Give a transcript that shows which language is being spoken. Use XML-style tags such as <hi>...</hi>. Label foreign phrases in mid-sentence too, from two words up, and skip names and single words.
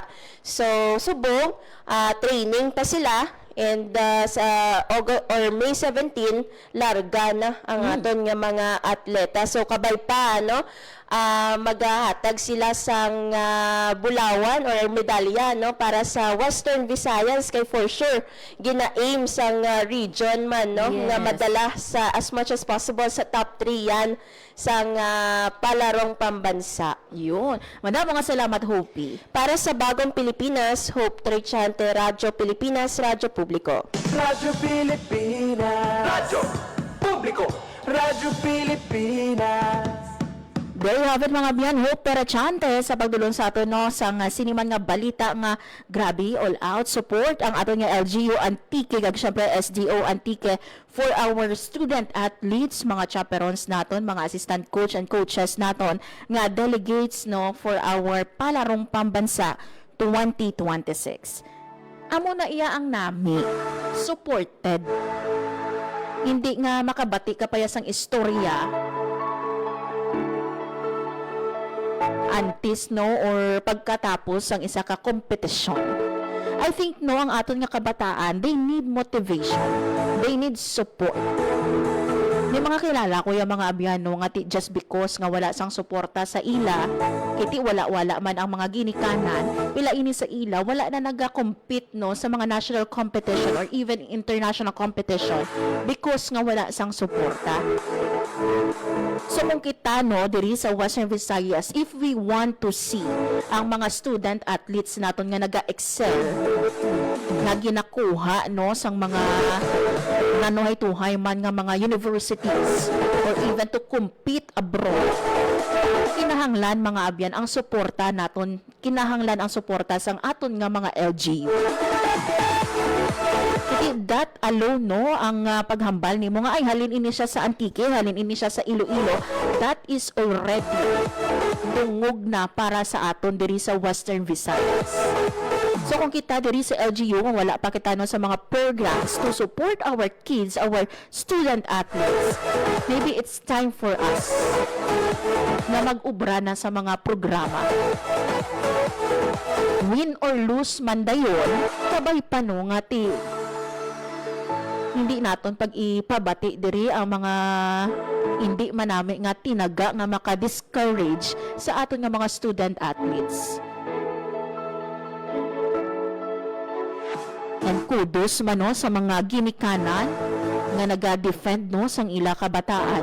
<hil>So subong training pa sila and sa May 17 larga na ang aton nga mga atleta. So kabay pa no maghahatag sila sang bulawan or medalya no para sa Western Visayas kay</hil> <en>for sure</en> <hil>gina-aim sang region man no nga madala sa</hil> <en>as much as possible</en> <hil>sa top 3 yan sang palarong pambansa. Yun. Madamo nga salamat Hopi. Para sa Bagong Pilipinas, Hope Trichante, Radyo Pilipinas, Radyo Publiko. Radyo Pilipinas. Radyo Publiko. Radyo Pilipinas.</hil> <en>There you have it</en> <hil>mga biyan, Hope Perachante sa pagdulong sa ato no sa siniman nga balita nga grabe</hil> <en>all out support</en> <hil>ang ato nga LGU Antique kag syempre SDO Antique</hil> <en>for our student athletes,</en> <hil>mga chaperons naton, mga</hil> <en>assistant coach and coaches</en> <hil>naton nga delegates no</hil> <en>for our</en> <hil>palarong pambansa 2026. Amo na iya ang nami supported. Hindi nga makabati ka pa sang istorya antes no or pagkatapos ang isa ka kompetisyon.</hil> <en>I think</en> <hil>no ang aton nga kabataan,</hil> <en>they need motivation, they need support.</en> <hil>May mga kilala ko yung mga abyano nga</hil> <en>just because</en> <hil>nga wala sang suporta sa ila, kiti wala man ang mga ginikanan, pila ini sa ila wala na naga-compete no sa mga</hil> <en>national competition or even international competition because</en> <hil>nga wala sang suporta. So kung kita no diri sa Western Visayas,</hil> <en>if we want to see</en> <hil>ang mga</hil> <en>student athletes</en> <hil>naton nga naga-excel, nga ginakuha no sang mga nanuhay-tuhay man nga mga universities</hil> <en>or even to compete abroad,</en> <hil>kinahanglan mga abyan ang suporta naton, kinahanglan ang suporta sang aton nga mga LGU.</hil> <en>That alone</en> <hil>no ang paghambal nimo nga ay halin ini siya sa Antique, halin ini siya sa Iloilo,</hil> <en>that is already</en> <hil>dungog na para sa aton diri sa Western Visayas. So kung kita diri sa LGU kung wala pa kita no sa mga</hil> <en>programs to support our kids, our student athletes, maybe it's time for us</en> <hil>na mag-ubra na sa mga programa.</hil> <en>Win or lose</en> <hil>man dayon, kabay pa no nga hindi naton pag ipabati diri ang mga hindi manami nga tinaga nga maka-discourage sa aton nga mga student athletes.</hil> <en>And kudos</en> <hil>man no, sa mga ginikanan nga naga-defend no sang ila kabataan.</hil>